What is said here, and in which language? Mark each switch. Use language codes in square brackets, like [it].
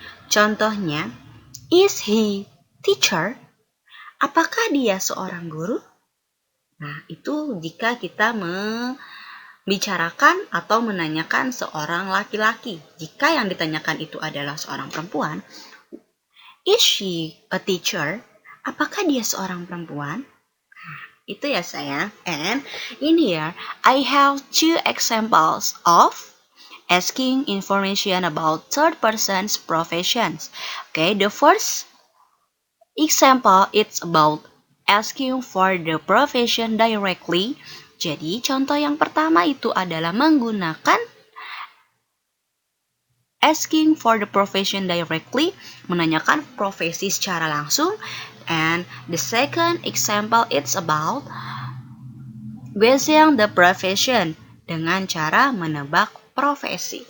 [id] Contohnya, [en] is he teacher? [id] Apakah dia seorang guru? Nah, itu jika kita membicarakan atau menanyakan seorang laki-laki. Jika yang ditanyakan itu adalah seorang perempuan, [en] is she a teacher? [id] Apakah dia seorang perempuan? Nah, itu ya sayang. [en] And in here, I have two examples of asking information about third person's professions. Okay, the first example, it's about asking for the profession directly. [id] Jadi, contoh yang pertama itu adalah menggunakan [en] asking for the profession directly, [id] menanyakan profesi secara langsung. [en] And the second example, it's about guessing the profession, [id] dengan cara menebak profesi.